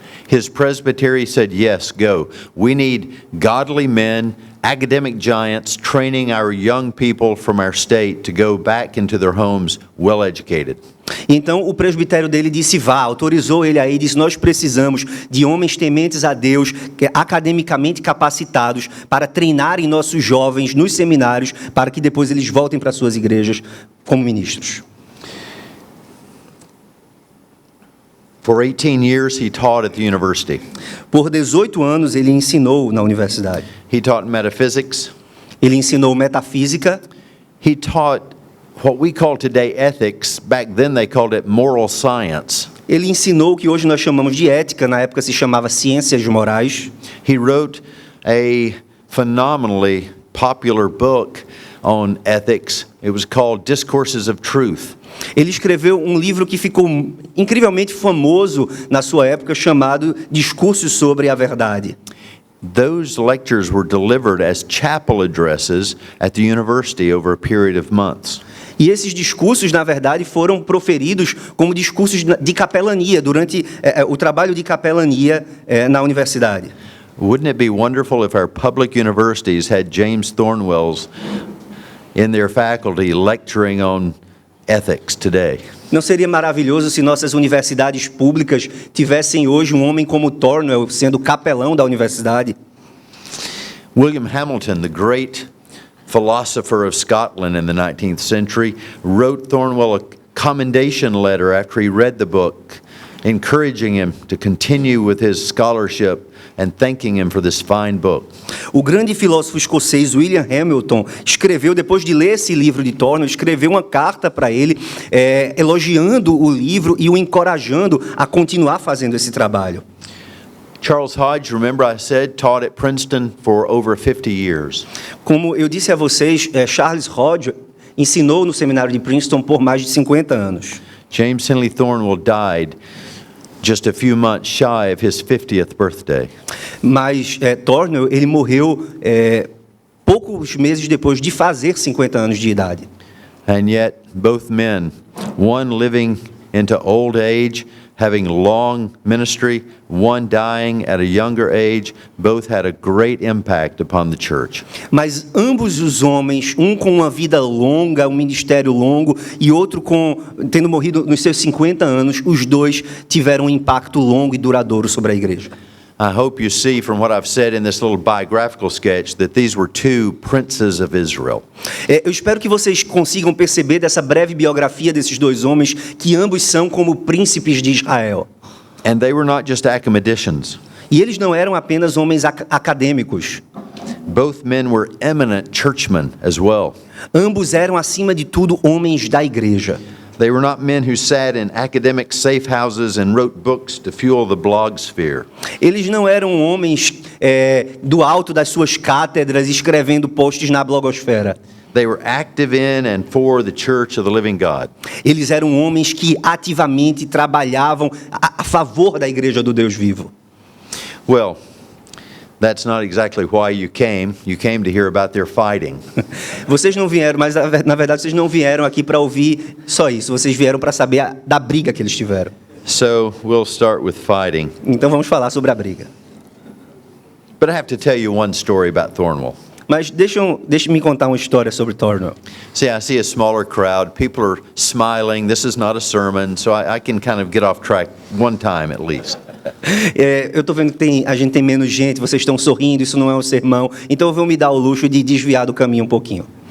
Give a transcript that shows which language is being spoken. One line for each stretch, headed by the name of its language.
English: His presbytery said, yes, go. We need godly men, academic giants, training our young people from our state to go back into their homes well educated.
Portuguese: Então, o presbitério dele disse, vá, autorizou ele aí, disse, nós precisamos de homens tementes a Deus, academicamente capacitados, para treinarem nossos jovens nos seminários, para que depois eles voltem para suas igrejas como ministros.
English: For 18 years, he taught at the university.
Portuguese: Por 18 anos, ele ensinou na universidade.
English: He taught metaphysics.
Portuguese: Ele ensinou metafísica.
English: He taught what we call today ethics. Back then they called it moral science.
Portuguese: Ele ensinou o que hoje nós chamamos de ética, na época se chamava ciências morais.
English: He wrote a phenomenally popular book on ethics. It was called Discourses of Truth.
Portuguese: Ele escreveu um livro que ficou incrivelmente famoso na sua época, chamado Discursos sobre a Verdade.
English: Those lectures were delivered as chapel addresses at the university over a period of months.
Portuguese: E esses discursos, na verdade, foram proferidos como discursos de capelania, durante o trabalho de capelania na universidade.
English: Wouldn't it be wonderful if our public universities had James Thornwells in their faculty lecturing on ethics today?
Portuguese: Não seria maravilhoso se nossas universidades públicas tivessem hoje um homem como Thornwell sendo capelão da universidade?
English: William Hamilton, the great philosopher of Scotland in the 19th century, wrote Thornwell a commendation letter after he read the book, encouraging him to continue with his scholarship and thanking him for this fine book.
Portuguese: O grande filósofo escocês William Hamilton escreveu, depois de ler esse livro de Thornwell, escreveu uma carta para ele, elogiando o livro e o encorajando a continuar fazendo esse trabalho.
English: Charles Hodge, remember I said, taught at Princeton for over 50 years.
Portuguese: Como eu disse a vocês, Charles Hodge ensinou no seminário de Princeton por mais de 50 anos.
English: James Henley Thornwell died just a few months shy of his 50th birthday.
Portuguese: Mas Thornwell, ele morreu poucos meses depois de fazer 50 anos de idade.
English: And yet, both men, one living into old age, having long ministry, one dying at a younger age, both had a great impact upon the church.
Portuguese: Mas ambos os homens, um com uma vida longa, um ministério longo, e outro tendo morrido nos seus 50 anos, os dois tiveram um impacto longo e duradouro sobre a igreja.
English: I hope you see from what I've said in this little biographical sketch that these were two princes of Israel.
Portuguese: Eu espero que vocês consigam perceber dessa breve biografia desses dois homens que ambos são como príncipes de Israel.
English: And they were not just academicians.
Portuguese: E eles não eram apenas homens acadêmicos.
English: Both men were eminent churchmen as well.
Portuguese: Ambos eram, acima de tudo, homens da igreja.
English: They were not men who sat in academic safe houses and wrote books to fuel the blogsphere.
Portuguese: Eles não eram homens do alto das suas cátedras escrevendo posts na blogosfera.
English: They were active in and for the church of the living God.
Portuguese: Eles eram homens que ativamente trabalhavam a favor da igreja do Deus vivo.
English: Well, that's not exactly why you came. You came to hear about their fighting.
Portuguese: Vocês não vieram, mas na verdade vocês não vieram aqui para ouvir só isso. Vocês vieram para saber da briga que eles tiveram.
English: So we'll start with fighting.
Portuguese: Então vamos falar sobre a briga.
English: But I have to tell you one story about Thornwell.
Portuguese: Mas deixe-me contar uma história sobre Thornwell.
English: See, I see a smaller crowd. People are smiling. This is not a sermon, so I can kind of get off track one time at least.
Portuguese: Eu estou vendo que a gente tem menos gente, vocês estão sorrindo, isso não é um sermão, então eu vou me dar o luxo de desviar do caminho um pouquinho.